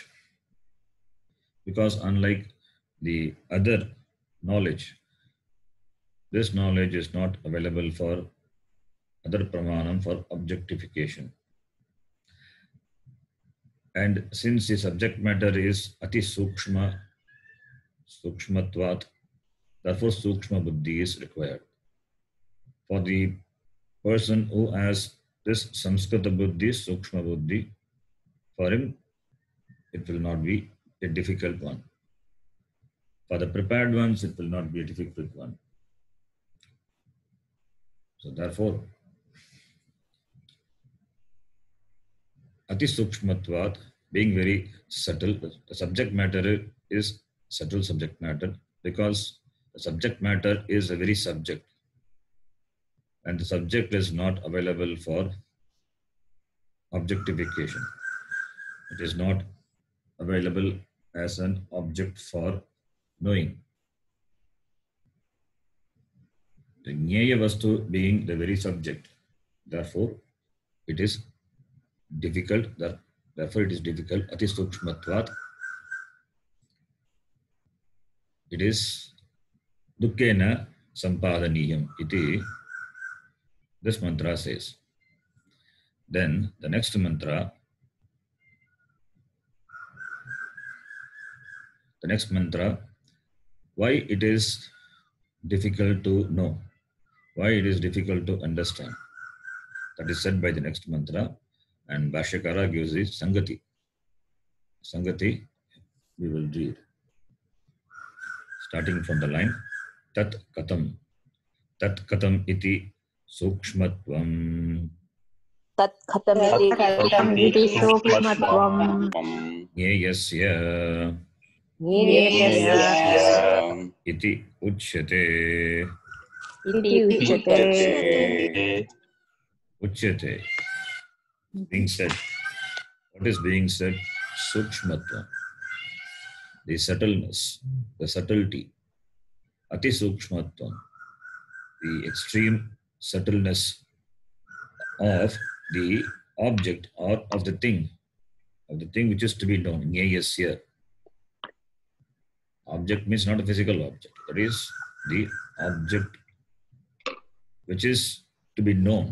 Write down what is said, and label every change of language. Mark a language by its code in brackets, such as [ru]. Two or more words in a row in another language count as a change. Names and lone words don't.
[en] Because unlike the other knowledge, this knowledge is not available for other pramanam for objectification. And since the subject matter is [sa] अति सूक्ष्म, सूक्ष्मत्वात्, [en] therefore [sa] सूक्ष्म बुद्धि [en] is required. For the person who has this [sa] संस्कृत बुद्धि, सूक्ष्म बुद्धि, [en] for him it will not be a difficult one. For the prepared ones, it will not be a difficult one. So therefore, [sa] अति सूक्ष्मत्वात्, [en] being very subtle, the subject matter is subtle subject matter because the subject matter is a very subject, and the subject is not available for objectification. It is not available as an object for knowing. The [sa] ज्ञेय वस्तु [en] being the very subject, therefore it is difficult. Therefore it is difficult. [sa] अति सूक्ष्मत्वात्. [en] It is [sa] दुःखेन सम्पादनीयम् इति. [en] This mantra says. Then the next mantra. The next mantra. Why it is difficult to know? Why it is difficult to understand? That is said by the next mantra. And Bhashyakara gives it Sangati. Sangati, we will read. Starting from the line, [sa] तत् कथम् इति सूक्ष्मत्वम्. तत् कथम् इति सूक्ष्मत्वम् ज्ञेयस्य इति उच्यते. Uchyate. [en] Being said. What is being said? [sa] Sukshmatvam. [en] The subtleness, the subtlety. [sa] अति सूक्ष्मत्वम्. [en] The extreme subtleness of the object or of the thing which is to be known. [sa] Jneyasya. [en] Object means not a physical object. That is the object which is to be known.